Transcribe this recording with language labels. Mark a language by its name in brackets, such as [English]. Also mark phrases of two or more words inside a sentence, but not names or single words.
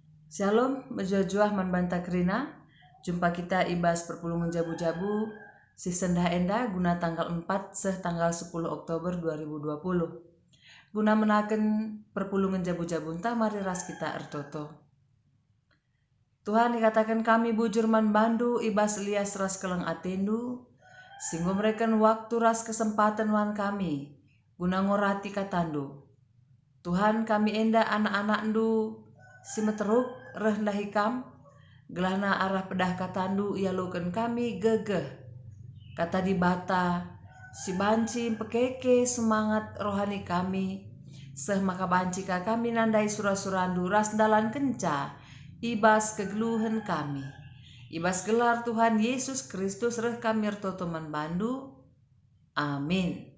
[Batak Karo] Shalom, berjuah-juah manbanta kerina. Jumpa kita ibas perpulungan jabu-jabu si sendah enda guna tanggal 4 tanggal 10 Oktober 2020. Guna menaken perpulungan jabu-jabu entah mari ras kita ertoto. Tuhan dikatakan kami bujur man bandu ibas lias ras keleng atendu sehingga mereka waktu ras kesempatan wan kami guna ngorati katandu. Tuhan kami enda anak-anak ndu si meteruk rendah hikam gelahna arah pedah katandu ia luken kami gegeh kata di bata si banci pekeke [Indonesian] semangat rohani [Batak Karo] kami seh maka banci ka kami nandai surah-surandu ras dalan kenca ibas kegeluhan kami ibas gelar Tuhan Yesus Kristus reh kami ertotoman bandu amin.